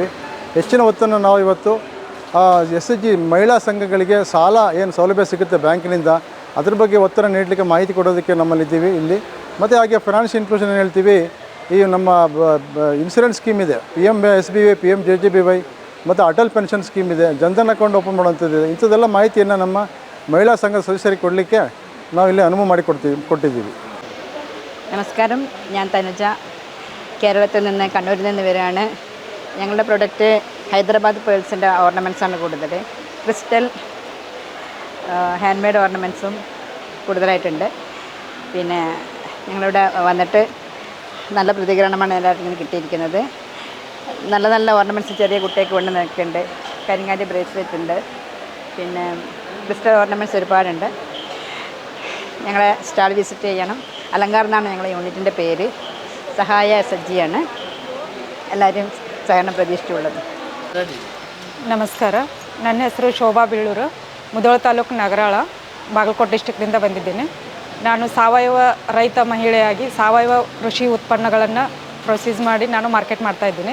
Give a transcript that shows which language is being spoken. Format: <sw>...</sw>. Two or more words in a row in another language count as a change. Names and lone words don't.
<kn>ಹೆಚ್ಚಿನ ಹೊತ್ತನ್ನು ನಾವು ಇವತ್ತು SHG ಮಹಿಳಾ ಸಂಘಗಳಿಗೆ ಸಾಲ ಏನು ಸೌಲಭ್ಯ ಸಿಗುತ್ತೆ ಬ್ಯಾಂಕಿನಿಂದ, ಅದ್ರ ಬಗ್ಗೆ ಒತ್ತಡ ನೀಡಲಿಕ್ಕೆ ಮಾಹಿತಿ ಕೊಡೋದಕ್ಕೆ ನಮ್ಮಲ್ಲಿದ್ದೀವಿ ಇಲ್ಲಿ. ಮತ್ತು ಹಾಗೆ</kn> <en>financial inclusion</en> <kn>ಏನು ಹೇಳ್ತೀವಿ, ಈ ನಮ್ಮ</kn> <en>insurance scheme</en> <kn>ಇದೆ, PMSBY, PMJJBY ಮತ್ತು ಅಟಲ್ ಪೆನ್ಷನ್ ಸ್ಕೀಮ್ ಇದೆ, ಜನ್ಧನ್</kn> <en>account open</en> <kn>ಮಾಡುವಂಥದ್ದಿದೆ. ಇಂಥದ್ದೆಲ್ಲ ಮಾಹಿತಿಯನ್ನು ನಮ್ಮ ಮಹಿಳಾ ಸಂಘ ಸದಸ್ಯರಿಗೆ ಕೊಡಲಿಕ್ಕೆ ನಾವು ಇಲ್ಲಿ ಅನುವು ಮಾಡಿ ಕೊಟ್ಟಿದ್ದೀವಿ.</kn> <ml>നമസ്കാരം, ഞാൻ തനുജ, കേരളത്തിൽ നിന്ന്, കണ്ണൂരിൽ നിന്ന് വരികയാണ്. ഞങ്ങളുടെ പ്രൊഡക്റ്റ് ഹൈദരാബാദ് പേൾസിൻ്റെ ഓർണമെൻറ്റ്സാണ് കൂടുതൽ. ക്രിസ്റ്റൽ,</ml> <en>hand made</en> <ml>ഓർണമെൻറ്റ്സും കൂടുതലായിട്ടുണ്ട്. പിന്നെ ഞങ്ങളിവിടെ വന്നിട്ട് നല്ല പ്രതികരണമാണ് എല്ലാവർക്കും കിട്ടിയിരിക്കുന്നത്. നല്ല നല്ല ഓർണമെൻറ്റ്സ് ചെറിയ കുട്ടിയൊക്കെ കൊണ്ട് നിൽക്കുന്നുണ്ട്. കരിങ്ങാലി ബ്രേസ്ലെറ്റ് ഉണ്ട്, പിന്നെ</ml> <en>crystal ornaments</en> <ml>ഒരുപാടുണ്ട്. ഞങ്ങളെ</ml> <en>stall visit</en> <ml>ചെയ്യണം. അലങ്കാർ എന്നാണ് ഞങ്ങളുടെ യൂണിറ്റിൻ്റെ പേര്. സഹായ സജ്ജിയാണ്.</ml> <kn>ಎಲ್ಲರೂ ಸಹನ ಪ್ರತಿಷ್ಠೆಯುಳ್ಳದು. ನಮಸ್ಕಾರ, ನನ್ನ ಹೆಸರು ಶೋಭಾ ಬೀಳೂರು, ಮುಧೋಳ ತಾಲೂಕು ನಗರಾಳ, ಬಾಗಲಕೋಟೆ ಡಿಸ್ಟಿಕ್ನಿಂದ ಬಂದಿದ್ದೇನೆ. ನಾನು ಸಾವಯವ ರೈತ ಮಹಿಳೆಯಾಗಿ ಸಾವಯವ ಕೃಷಿ ಉತ್ಪನ್ನಗಳನ್ನು ಪ್ರೊಸೀಸ್ ಮಾಡಿ ನಾನು ಮಾರ್ಕೆಟ್ ಮಾಡ್ತಾಯಿದ್ದೀನಿ.</kn>